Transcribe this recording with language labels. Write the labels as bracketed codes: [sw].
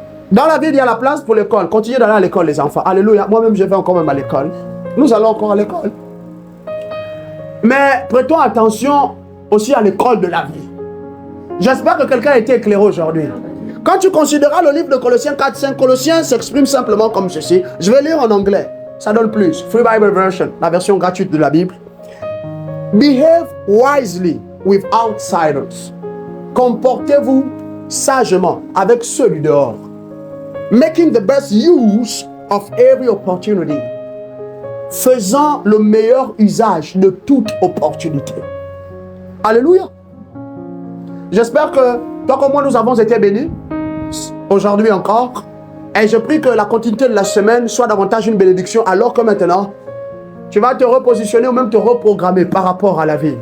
[fr] Dans la ville, il y a la place pour l'école. Continuez d'aller à l'école, les enfants. Alléluia. Moi-même, je vais encore même à l'école. Nous allons encore à l'école. Mais prêtons attention aussi à l'école de la vie. J'espère que quelqu'un a été éclairé aujourd'hui. Quand tu considéreras le livre de Colossiens 4-5, Colossiens s'exprime simplement comme ceci. Je vais lire en anglais. Ça donne plus. Free Bible Version, la version gratuite de la Bible. [en] Behave wisely with outsiders. [fr] Comportez-vous sagement avec ceux du dehors. [en] Making the best use of every opportunity. [fr] Faisant le meilleur usage de toute opportunité. Alléluia. J'espère que toi comme moi nous avons été bénis aujourd'hui encore. Et je prie que la continuité de la semaine soit davantage une bénédiction, alors que maintenant tu vas te repositionner ou même te reprogrammer par rapport à la vie.